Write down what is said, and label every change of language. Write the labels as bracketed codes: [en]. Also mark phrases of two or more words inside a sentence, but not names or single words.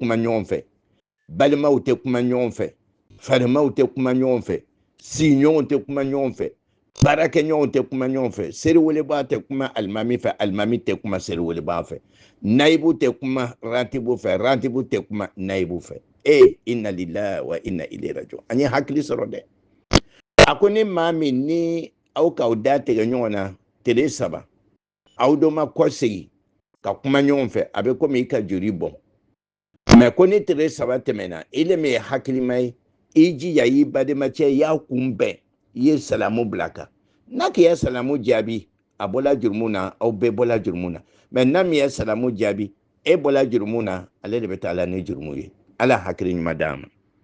[bm] kuma ɲɔgɔn fɛ balimaw tɛ kuma ɲɔgɔn fɛ farimaw tɛ kuma ɲɔgɔn fɛ siɲɔgɔnw tɛ kuma ɲɔgɔn fɛ baarakɛɲɔgɔnw tɛ kuma ɲɔgɔn fɛ seriwelebaa tɛ kuma alimami fɛ alimami tɛ kuma seriwelebaa fɛ nayibu tɛ kuma rantibu fɛ rantibu tɛ kuma nayibu fɛ [ar] إنا لله وإنا إليه راجعون [bm] an ye hakili sɔrɔ dɛ a ko ni maa min ni aw k'aw da tigɛ ɲɔgɔn na tile 3 aw dɔ ma kɔsegi ka kuma ɲɔgɔn fɛ a bɛ komi i ka joli bɔn mais ko ni tile 3 tɛmɛna i le min ye hakilima ye i jija i badenmacɛ i y'a kunbɛn i ye salamu bila kan n'a k'i ye salamu jaabi a bɔla jurumu na aw bɛɛ bɔla jurumu na mais n'a min ye salamu jaabi e bɔla jurumu na ale de bɛ taa la ni jurumu ye ala hakili ɲuman d'an ma